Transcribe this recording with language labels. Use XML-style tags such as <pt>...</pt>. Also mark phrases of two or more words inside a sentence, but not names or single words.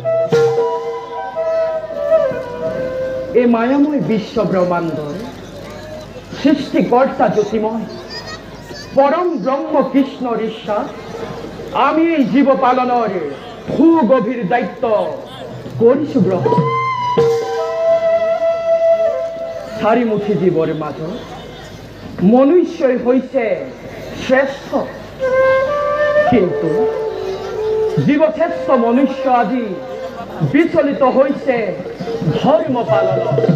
<bn>এ মায়াময় বিশ্ব ব্রহ্মাণ্ড সৃষ্টিকর্তা জ্যোতিময় পরম ব্রহ্ম কৃষ্ণ ঈশ্বর আমি এই জীব পালনের সুগভীর দায়িত্ব করিছো গ্রহণ</bn> <as>চারিমুখী জীৱৰ মাজত মনুষ্যই হৈছে শ্ৰেষ্ঠ কিন্তু জীৱশ্ৰেষ্ঠ মনুষ্য আজি বিচলিত হৈছে ধৰ্ম পালনত</as>